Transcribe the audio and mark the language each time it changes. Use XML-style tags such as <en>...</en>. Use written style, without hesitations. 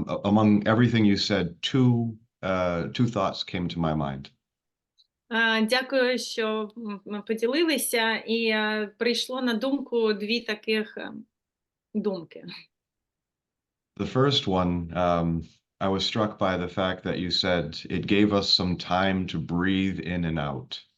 <en>Among everything you said, two thoughts came to my mind.</en> <uk>Дякую, що ми поділилися, і прийшло на думку 2 таких думки.</uk> <en>The first one, I was struck by the fact that you said it gave us some time to breathe in and out.</en>